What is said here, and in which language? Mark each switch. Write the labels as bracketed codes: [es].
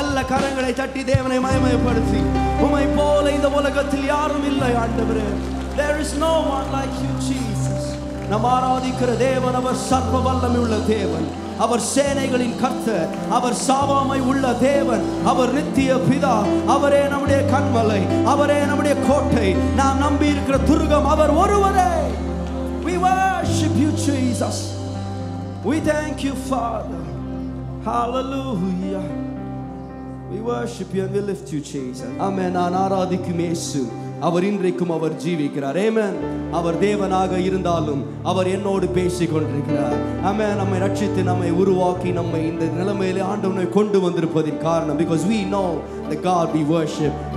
[ta] கரங்களை தட்டி தேவனை மகிமைப்படுத்தி, உம்மை போல இந்த உலகத்தில் யாரும் இல்லை ஆண்டவரே. [en] There is no one like you Jesus. [ta] நாம் ஆராதிக்கிற தேவன் அவர் சர்வ வல்லமை உள்ள தேவன், அவர் சேனைகளின் கர்த்தர், அவர் சாவாமை உள்ள தேவன், அவர் நித்திய பிதா, அவரே நம்முடைய கண்மலை, அவரே நம்முடைய கோட்டை, நாம் நம்பி இருக்கிற துர்கம் அவர் ஒருவரே. [en] We worship you Jesus. We thank you Father. Hallelujah. We worship you and we lift you Jesus. Amen. [ta] நான் ஆராதிக்கும் இயேசு அவர் இன்றைக்கும் அவர் ஜீவிக்கிறார். ஆமென். அவர் தேவனாக இருந்தாலும் அவர் என்னோடு பேசிக் கொண்டிருக்கிறார். ஆமென். நம்மை ரட்சித்து நம்மை உருவாக்கி நம்மை இந்த நிலைமையிலே ஆண்டவரை கொண்டு வந்திருப்பதின் காரணம், [en] because we know the God we worship.